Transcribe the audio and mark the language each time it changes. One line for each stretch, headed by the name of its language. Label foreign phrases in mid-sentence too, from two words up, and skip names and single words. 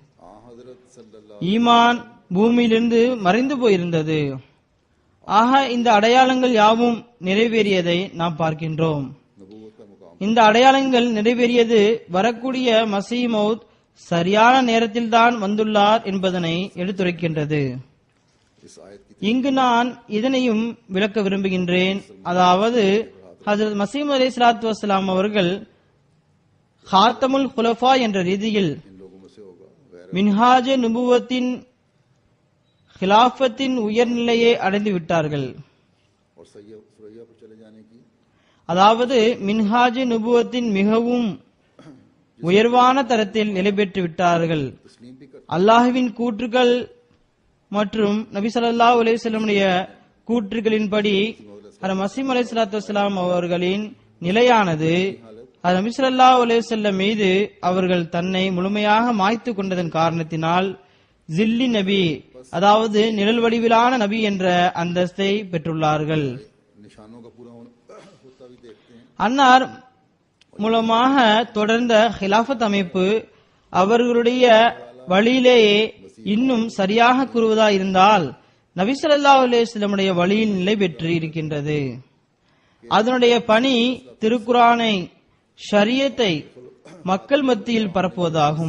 Tamil: ஈமான் பூமியிலிருந்து மறைந்து போயிருந்தது. ஆக இந்த அடையாளங்கள் யாவும் நிறைவேறியதை நாம் பார்க்கின்றோம். இந்த அடையாளங்கள் நிறைவேறியது வரக்கூடிய மசீஹ் மௌத் சரியான நேரத்தில்தான் வந்துள்ளார் என்பதனை எடுத்துரைக்கின்றது.
Hindi: इस आयत की
Tamil: இங்கு நான் இதனையும் விளக்க விரும்புகின்றேன். அதாவது ஹஜ்ரத் மசீஹ்
Arabic: عليه الصلاة والسلام
Tamil: அவர்கள்
Arabic: خاتم الخلفاء
Tamil: என்ற ரீதியில்
Hindi: इन लोगों में से होगा गैर
Tamil: மின்ஹாஜ நுபுவத்தின் खिलाफத்தின் உயர்நிலையை அடைந்து விட்டார்கள்.
Hindi: और सुरैया पर चले जाने की
Tamil: அதாவது மின்ஹாஜ நுபுவத்தின் மிகவும் உயர்வான தரத்தில் நிலை பெற்று விட்டார்கள்.
Hindi: तस्लीम भी कर
Tamil: அல்லாஹ்வின் கூற்றுகள் மற்றும் நபி
Arabic: صلى الله عليه
Tamil: வஸல்லமுடைய கூற்றுகளின்படி மசீஹ்
Arabic: عليه الصلاة والسلام
Tamil: அவர்களின் நிலையானது நபி
Arabic: صلى الله عليه وسلم
Tamil: மீது அவர்கள் தன்னை முழுமையாக மாய்த்து கொண்டதன் காரணத்தினால்
Arabic: ظلي نبي,
Tamil: அதாவது நிழல் வடிவிலான நபி என்ற அந்தஸ்தை பெற்றுள்ளார்கள்.
Hindi: निशानों का पूरा होता भी देखते हैं.
Tamil: அன்னார் மூலமாக தொடர்ந்த ஹிலாஃபத் அமைப்பு அவர்களுடைய வழியிலேயே இன்னும் சரியாக கூறுவதா இருந்தால் நபி
Arabic: صلى الله عليه
Tamil: வஸல்லமுடைய வழியில் நிலை பெற்று இருக்கின்றது. அதனுடைய பணி திருக்குரானை, ஷரியத்தை மக்கள் மத்தியில் பரப்புவதாகும்.